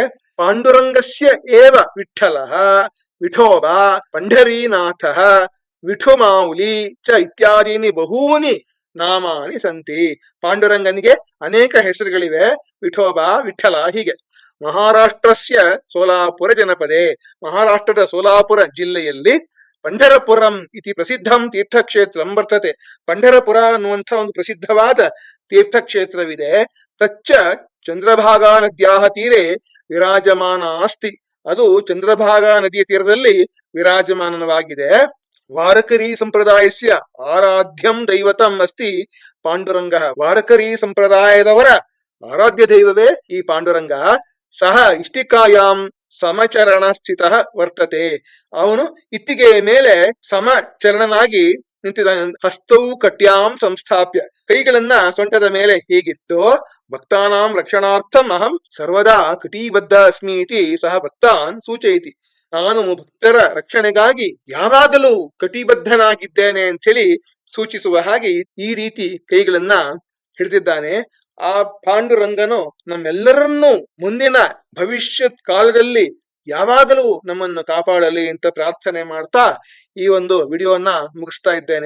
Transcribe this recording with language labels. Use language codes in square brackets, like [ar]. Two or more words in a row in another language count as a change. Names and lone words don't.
[sa] ಪಾಂಡುರಂಗಸ್ಯ ಏವ ವಿಠ್ಠಲಃ ವಿಠೋಬಾ ಪಂಢರೀನಾಥಃ ವಿಠುಮಾವುಲಿ ಚ ಇತ್ಯಾದೀನಿ ಬಹೂನಿ ನಾಮಾನಿ ಸಂತಿ. [kn] ಪಾಂಡುರಂಗನಿಗೆ ಅನೇಕ ಹೆಸರುಗಳಿವೆ, ವಿಠೋಬಾ, ವಿಠ್ಠಲ, ಹೀಗೆ. [sa] ಮಹಾರಾಷ್ಟ್ರಸ್ಯ ಸೋಲಾಪುರ ಜನಪದೆ, [kn] ಮಹಾರಾಷ್ಟ್ರದ ಸೋಲಾಪುರ ಜಿಲ್ಲೆಯಲ್ಲಿ [sa] ಪಂಢರಪುರಂ ಇತಿ ಪ್ರಸಿದ್ಧಂ ತೀರ್ಥಕ್ಷೇತ್ರಂ ವರ್ತತೆ. [kn] ಪಂಢರಪುರ ಅನ್ನುವಂಥ ಒಂದು ಪ್ರಸಿದ್ಧವಾದ ತೀರ್ಥಕ್ಷೇತ್ರವಿದೆ. [sa] ತಚ್ಚ ಚಂದ್ರಭಾಗಾ ನದ್ಯಾಹ ತೀರೆ ವಿರಾಜಮಾನ ಅಸ್ತಿ. [kn] ಅದು ಚಂದ್ರಭಾಗಾ ನದಿಯ ತೀರದಲ್ಲಿ ವಿರಾಜಮಾನವಾಗಿದೆ. [sa] ವಾರಕರಿ ಸಂಪ್ರದಾಯಸ್ಯ ಆರಾಧ್ಯಂ ದೈವತಂ ಅಸ್ತಿ ಪಾಂಡುರಂಗ. [kn] ವಾರಕರಿ ಸಂಪ್ರದಾಯದವರ ಆರಾಧ್ಯ ದೈವವೇ ಈ ಪಾಂಡುರಂಗ. [sa] ಸಹ ಇಷ್ಟಿಕಾಯಾಂ ಸಮಚರಣ ಸ್ಥಿತ ವರ್ತತೆ. [kn] ಅವನು ಇಟ್ಟಿಗೆಯ ಮೇಲೆ ಸಮಚರಣನಾಗಿ ನಿಂತಿದ್ದಾನೆ. [sa] ಹಸ್ತೌ ಕಟ್ಯಾಂ ಸಂಸ್ಥಾಪ್ಯ, [kn] ಕೈಗಳನ್ನ ಸೊಂಟದ ಮೇಲೆ ಹೀಗಿಟ್ಟು [sa] ಭಕ್ತಾನಾಂ ರಕ್ಷಣಾರ್ಥಂ ಅಹಂ ಸರ್ವದಾ ಕಟಿಬದ್ಧ ಅಸ್ಮಿ ಇತಿ ಸಹ ಭಕ್ತಾನ್ ಸೂಚಯಿತಿ. [kn] ನಾನು ಭಕ್ತರ ರಕ್ಷಣೆಗಾಗಿ ಯಾವಾಗಲೂ ಕಟಿಬದ್ಧನಾಗಿದ್ದೇನೆ ಅಂತ ಹೇಳಿ ಸೂಚಿಸುವ ಹಾಗೆ ಈ ರೀತಿ ಕೈಗಳನ್ನ ಹಿಡಿದಿದ್ದಾನೆ. ಆ ಪಾಂಡುರಂಗನು ನಮ್ಮೆಲ್ಲರನ್ನೂ ಮುಂದಿನ ಭವಿಷ್ಯತ್ ಕಾಲದಲ್ಲಿ ಯಾವಾಗಲೂ ನಮ್ಮನ್ನು ಕಾಪಾಡಲಿ ಅಂತ ಪ್ರಾರ್ಥನೆ ಮಾಡ್ತಾ ಈ ಒಂದು ವಿಡಿಯೋನ ಮುಗಿಸ್ತಾ ಇದ್ದೇನೆ.